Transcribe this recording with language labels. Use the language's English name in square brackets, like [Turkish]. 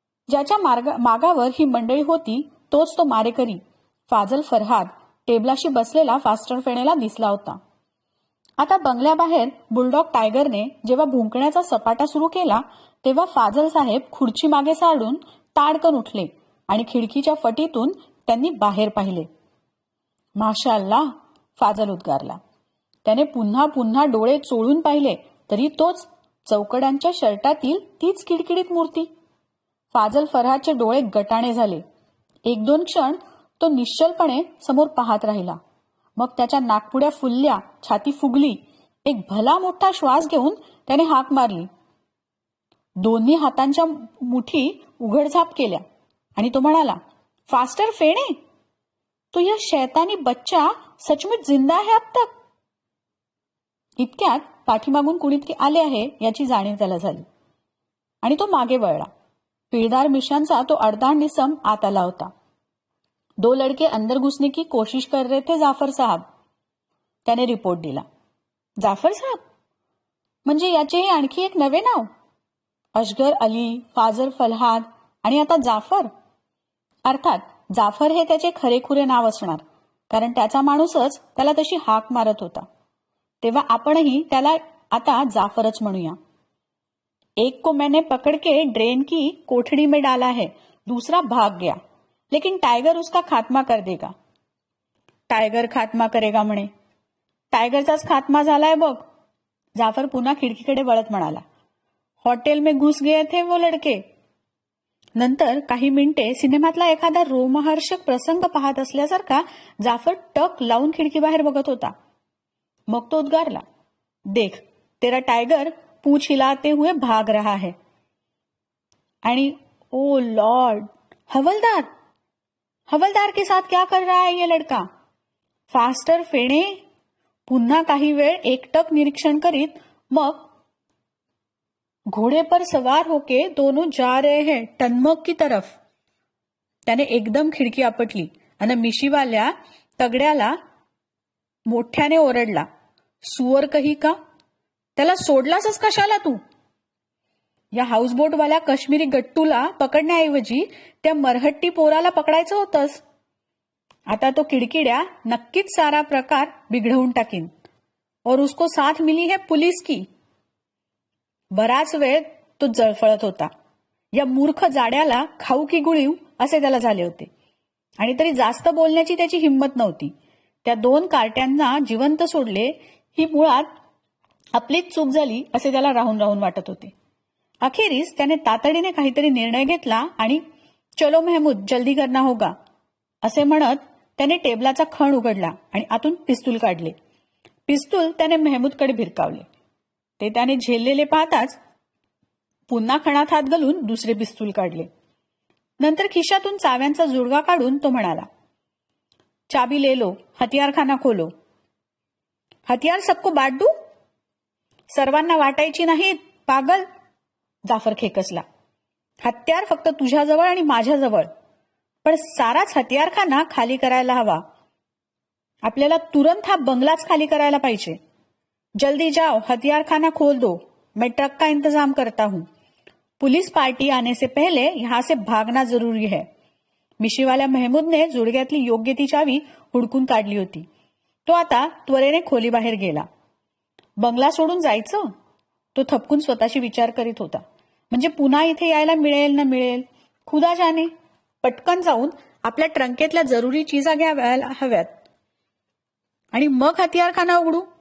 [Marathi] ज्याच्या मागावर ही मंडळी होती तोच तो मारेकरी फाजल फरहाद टेबलाशी बसलेला फास्टर फेणेला दिसला होता। आता बंगल्याबाहेर बुलडॉग टायगरने जेव्हा भुंकण्याचा सपाटा सुरू केला तेव्हा फाजल साहेब खुर्ची मागे साडून ताडकन उठले आणि खिडकीच्या फटीतून त्यांनी बाहेर पाहिले। माशाअल्लाह, फाजल उद्गारला। त्याने पुन्हा पुन्हा डोळे चोळून पाहिले तरी तोच चौकड्यांच्या शर्टातील तीच किडकिडीत मूर्ती। फाजल फरहादचे डोळे गटाणे झाले। 1-2 क्षण तो निश्चलपणे समोर पाहत राहिला, मग त्याच्या नाकपुड्या फुलल्या, छाती फुगली। एक भला मोठा श्वास घेऊन त्याने हाक मारली। दोन्ही हातांच्या मुठी उघडझाप केल्या आणि तो म्हणाला, फास्टर फेणे, [Hindi] तो यह शैतानी बच्चा सचमुच जिंदा है अब तक? [Marathi] इतक्यात पाठीमागून कुणीतरी आले आहे याची जाणीव त्याला झाली आणि तो मागे वळला। पिळदार मिशांचा तो अर्धांड इसम आत आला होता। [Hindi] 2 लड़के अंदर घुसने की कोशिश कर रहे थे जाफर साहब, [Marathi] त्याने रिपोर्ट दिला। जाफर साहब म्हणजे याचेही आणखी एक नवे नाव? अशगर अली, फाजल फरहाद आणि आता जाफर। अर्थात जाफर हे त्याचे खरेखुरे नाव असणार, कारण त्याचा माणूसच त्याला तशी हाक मारत होता। तेव्हा आपणही त्याला आता जाफरच म्हणूया। [Hindi] एक को मैंने पकड़ के ड्रेन की कोठड़ी में डाला है, दूसरा भाग गया, लेकिन टाइगर उसका खात्मा कर देगा। [Marathi] टायगर खात्मा करेगा म्हणे. टायगरचाच खात्मा झालाय बघ. जाफर पुन्हा खिडकीकडे वळत म्हणाला. [Hindi] हॉटेल में घुस गए थे वो लड़के. [Marathi] नंतर काही मिनिटे सिनेमातला एखादा रोमहर्षक प्रसंग पाहत असल्यासारखा जाफर टक लावून खिडकीबाहेर बघत होता. मग तो उद्गारला, [Hindi] देख तेरा टाइगर पूछ हिलाते हुए भाग रहा है. आणि ओ लॉर्ड, हवलदार हवलदार के साथ क्या कर रहा है ये लड़का. फास्टर फेणे. [Marathi] पुन्हा काही वेळ एकटक निरीक्षण करीत मग [Hindi] घोड़े पर सवार होके दोनों जा रहे हैं टनमक की तरफ. [Marathi] त्याने एकदम खिडकी आपटली आणि मिशीवाल्या तगड्याला मोठ्याने ओरडला, [Hindi] सुअर कही का, [Marathi] त्याला सोडलासच कशाला तू. या हाऊसबोटवाल्या काश्मीरी गट्टूला पकडण्याऐवजी त्या मरहट्टी पोराला पकडायचं होतंस. आता तो किडकिड्या नक्कीच सारा प्रकार बिघडवून टाकीन. [Hindi] और उसको साथ मिली है पुलिस की. [Marathi] बराच वेळ तो जळफळत होता. या मूर्ख जाड्याला खाऊ की गुळीव असे त्याला झाले होते. आणि तरी जास्त बोलण्याची त्याची हिंमत नव्हती. त्या दोन कार्ट्यांना जिवंत सोडले ही मुळात आपलीच चूक झाली असे त्याला राहून राहून वाटत होते. अखेरीस त्याने तातडीने काहीतरी निर्णय घेतला आणि [Hindi] चलो महमूद जल्दी करना होगा [Marathi] असे म्हणत त्याने टेबलाचा खण उघडला आणि आतून पिस्तूल काढले. पिस्तूल त्याने महमूदकडे भिरकावले. ते त्याने झेललेले पाहताच पुन्हा खणात हात घालून दुसरे पिस्तूल काढले. नंतर खिशातून चाव्यांचा जुडगा काढून तो म्हणाला, [Hindi] चाबी ले लो, हथियारखाना खोलो. हथियार सबको बांट दू. [Marathi] सर्वांना वाटायची नाहीत पागल. जाफर खेकसला. हत्यार फक्त तुझ्याजवळ आणि माझ्याजवळ, पण साराच हथियारखाना खाली करायला हवा. आपल्याला तुरंत हा बंगलाच खाली करायला पाहिजे. [Hindi] जल्दी जाओ, हथियारखाना खोल दो. मैं ट्रक का इंतजाम करता हूं. पुलिस पार्टी आने से पहले यहां से भागना जरूरी है. [Marathi] मिशीवाल्या महमूदने जुडग्यातली योग्य ती चावी हुडकून काढली होती. तो आता त्वरेने खोलीबाहेर गेला. बंगला सोडून जायचं? तो थपकून स्वतःशी विचार करीत होता. म्हणजे पुन्हा इथे यायला मिळेल ना मिळेल, खुदा जाणे. पटकन जाऊन आपल्या ट्रंकेतल्या जरुरी चिजा घ्याव्या हव्यात आणि मग हथियारखाना उघडू.